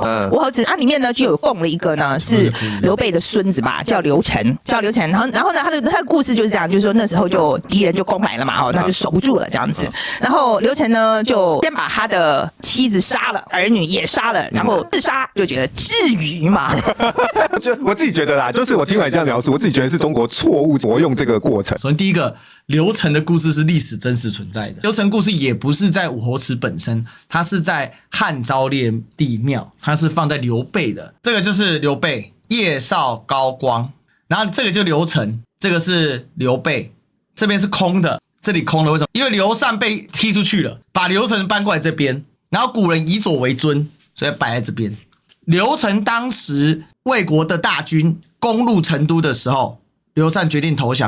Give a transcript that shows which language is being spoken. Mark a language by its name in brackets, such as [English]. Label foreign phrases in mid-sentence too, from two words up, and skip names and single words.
[Chinese] 我兒子裡面呢就有供了一個呢是劉備的孫子吧，叫劉成，然後呢他的故事就是這樣，就是說那時候就敵人就攻來了嘛，那就守不住了這樣子，然後劉成呢就先把他的妻子殺了，兒女也殺了，然後自殺，就覺得至於嘛？我自己覺得啦，就是我聽完這樣描述，我自己覺得是中國錯誤挪用這個過程。首先第一個，劉成的故事是歷史真實存在的。劉成故事也不是在武侯祠本身，它是在漢昭烈帝廟，它是放在劉備的。這個就是劉備，夜少高光。然後這個就劉成，這個是劉備，這邊是空的，這裡空了，為什麼？因為劉禪被踢出去了，把劉成搬過來這邊，然後古人以左為尊，所以擺在這邊。劉成當時魏國的大軍攻入成都的時候，劉禪決定投降。